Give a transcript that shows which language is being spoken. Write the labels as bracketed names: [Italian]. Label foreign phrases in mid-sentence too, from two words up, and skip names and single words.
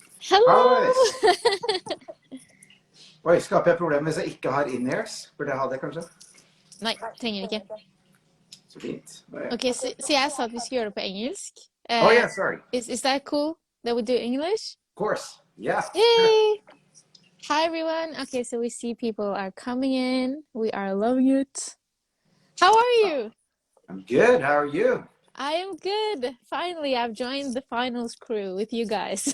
[Norwegian] Hallais! [English] Hello! [Norwegian] Oi, skaper jeg problemer hvis jeg ikke har in-ears? Burde jeg ha det, kanskje? Nei, trenger ikke. Så fint. Ok, så jeg sa at vi skulle gjøre det på engelsk. [English] Oh, yeah, sorry. Is that cool that we do English? Of course. Yeah, sure. Yay! Hi, everyone. Okay, so we see people are coming in. We are loving it. How are you? I'm good. How are you? I am good. Finally, I've joined the finals crew with you guys.